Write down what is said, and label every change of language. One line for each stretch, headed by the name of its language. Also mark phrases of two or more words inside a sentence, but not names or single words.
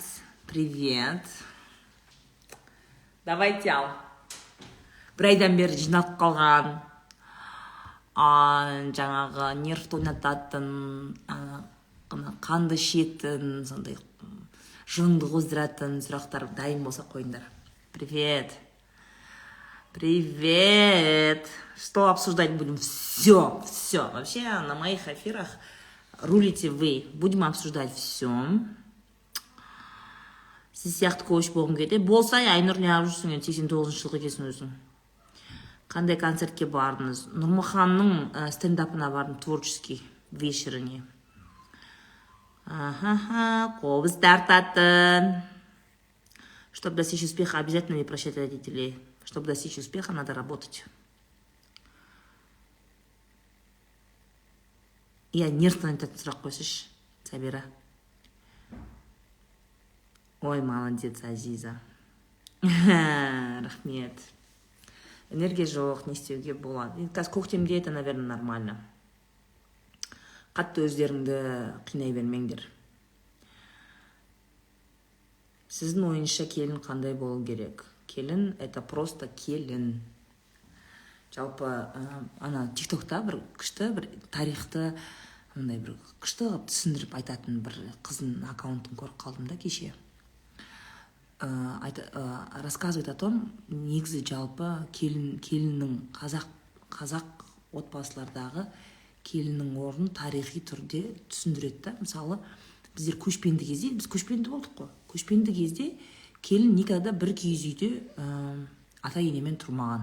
Russian: Привет. Давайте ал.
Kazakh: Бір айдан бері жиналып қалған. Жаңағы нервті ойнататын, қанды ішетін, сондай жынды қоздыратын сұрақтар дайын болса қойыңдар.
Russian: Привет. Что обсуждать будем? Все. Вообще на моих эфирах рулите вы. Будем обсуждать все.
Kazakh: Сіз сияқты коуч болғым келеді. Болса, Айнұр не алып жүрсің, 89 жылғы кесін өзің. Қандай концертке бардыңыз? Нұрмаханның стендапына бардым,
Russian: творческий вечеріне.
Kazakh: Қобыз тартатын.
Russian: Чтобы достичь успеха, обязательно не прощать родителей. Чтобы достичь успеха, надо работать.
Kazakh: Я нервтан айтатын сұрақ қойсыш, Сабира.
Russian: Ой, молодец, Азиза.
Kazakh: Рахмет. Энергия жоқ, не істеуге болады. Қазір көктемде
Russian: это, наверное, нормально.
Kazakh: Қатты өздеріңді қинай бермеңдер. Сіздің ойынша келін қандай болу керек? Келін —
Russian: это просто
Kazakh: келін. Жалпы, тиктокта бір күшті, бір тарихты, бір күшті қылып түсіндіріп айтатын бір қыздың аккаунтын көріп қалдым да кеше.
Russian: Рассказывает о том,
Kazakh: негізі жалпы келіннің қазақ отбасылардағы келіннің орнын тарихи түрде түсіндіреді. Мысалы, біздер көшпенді кезде, біз көшпенді болдық қой. Көшпенді кезде келін никогда бір киіз үйде ата-енемен тұрмаған.